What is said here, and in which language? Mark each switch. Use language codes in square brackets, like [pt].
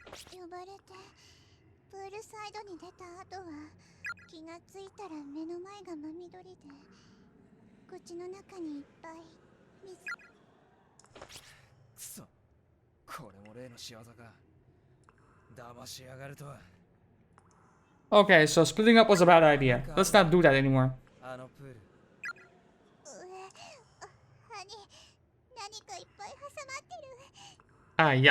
[ja] 呼ばれてプールサイドに出た後は気がついたら目の前が真緑で口の中にいっぱい水。くそ、これも例の仕業か。騙しやがるとは。 [en] Okay, so splitting up was a bad idea. Let's not do that anymore. [ja] あのプール、歯に何かいっぱい挟まってる。